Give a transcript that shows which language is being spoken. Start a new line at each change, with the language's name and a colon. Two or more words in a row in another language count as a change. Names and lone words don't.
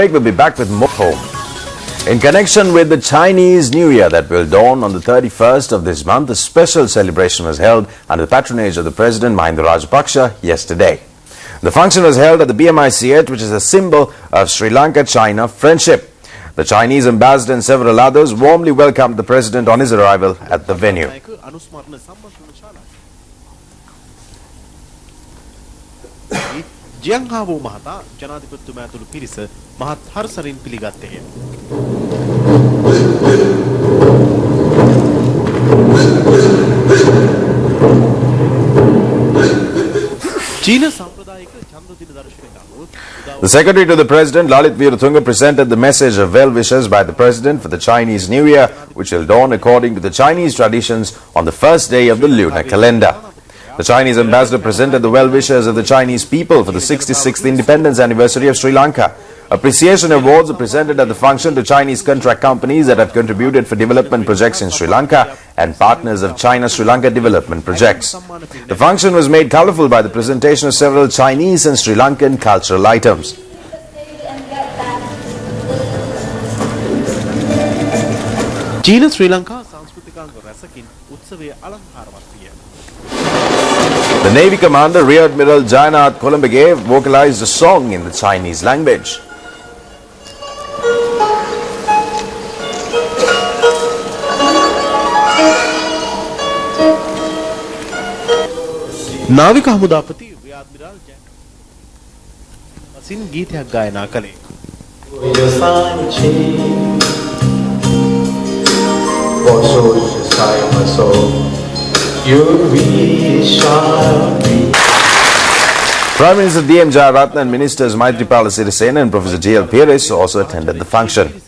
English: We'll be back with more home. In connection with the Chinese New Year that will dawn on the 31st of this month, a special celebration was held under the patronage of the President Mahinda Rajapaksa yesterday. The function was held at the BMIC8, which is a symbol of Sri Lanka-China friendship. The Chinese ambassador and several others warmly welcomed the President on his arrival at the venue.
Sinhala: ජයංහාවෝ මහතා ජනාධිපතිතුමා ඇතුළු පිරිස මහත් හර්ෂයෙන් පිළිගත්තේය. චීන සම්ප්‍රදායික චන්ද්‍ර දින දර්ශනයට අනුව
English: The Secretary to the President, Lalit Veeratunga, presented the message of well wishes by the President for the Chinese New Year, which will dawn according to the Chinese traditions on the first day of the lunar calendar. The Chinese ambassador presented the well wishes of the Chinese people for the 66th independence anniversary of Sri Lanka. Appreciation awards are presented at the function to Chinese contract companies that have contributed for development projects in Sri Lanka and partners of China-Sri Lanka development projects. The function was made colourful by the presentation of several Chinese and Sri Lankan cultural items.
Sinhala: චීන ශ්‍රී ලංකා සංස්කෘතිකාංග රැසකින් උත්සවයේ අලංකාරවත් විය.
English: The Navy Commander Rear Admiral Jayanath Kolambage vocalized a song in the Chinese language.
Sinhala: නාවික හමුදාපති රියර් ඇඩ්මිරල් ජයනාථ් ගීතයක් ගායනා කළේ.
English: What shows the sky of my soul? Prime Minister D.M. Jayaratne and Ministers Maithripala Sirisena and Professor G.L. Pieris also attended the function.